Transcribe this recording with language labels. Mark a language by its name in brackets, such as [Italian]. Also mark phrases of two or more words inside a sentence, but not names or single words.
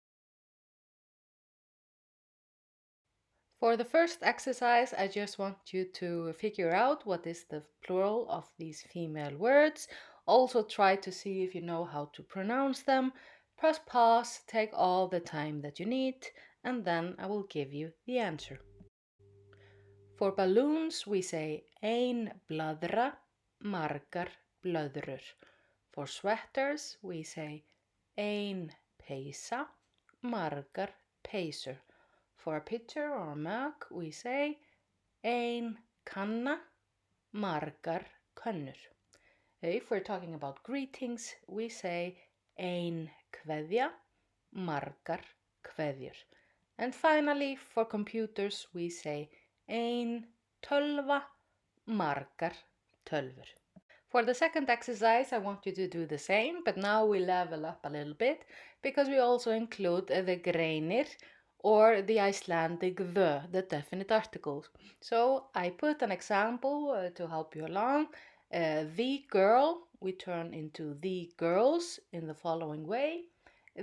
[English] For the first exercise, I just want you to figure out what is the plural of these female words. Also try to see if you know how to pronounce them. Press pause, take all the time that you need, and then I will give you the answer. For balloons, we say [Icelandic] ein blaðra, margar blöðrur. [English] For sweaters, we say [Icelandic] ein peysa, margar peysur. [English] For a pitcher or a mug, we say [Icelandic] ein kanna, margar könnur. [English] If we're talking about greetings, we say [Icelandic] ein kveðja, margar kveðjur. [English] And finally, for computers, we say [Icelandic] ein tölva, margar tölvur. [English] For the second exercise, I want you to do the same, but now we level up a little bit because we also include the greinir or the Icelandic the definite articles. So I put an example to help you along. The girl, we turn into the girls in the following way.